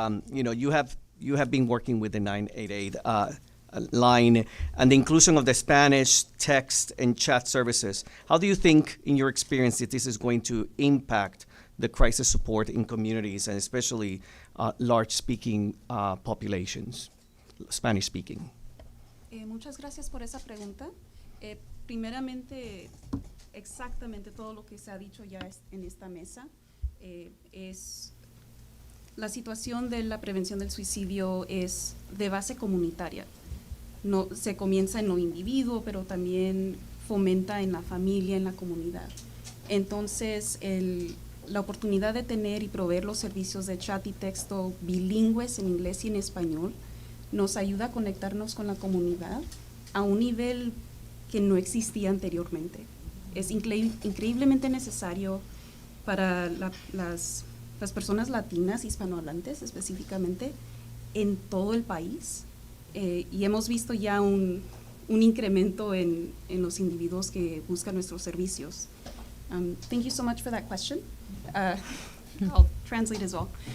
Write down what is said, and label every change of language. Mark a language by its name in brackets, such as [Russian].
[English] You have been working with the 988 line and the inclusion of the Spanish text and chat services. How do you think, in your experience, that this is going to impact the crisis support in communities and especially large-speaking populations, Spanish-speaking? [Spanish] Muchas gracias por esa pregunta. Primeramente, exactamente todo lo que se ha dicho ya en esta mesa es la situación de la prevención del suicidio es de base comunitaria. No, se comienza en lo individuo, pero también fomenta en la familia, en la comunidad. Entonces, la oportunidad de tener y proveer los servicios de chat y texto bilingües en inglés y en español nos ayuda a conectarnos con la comunidad a un nivel que no existía anteriormente. Es increíblemente necesario para las personas latinas, hispanohablantes específicamente, en todo el país. Y hemos visto ya un incremento en los individuos que buscan nuestros servicios. [English] Thank you so much for that question. I'll translate as well.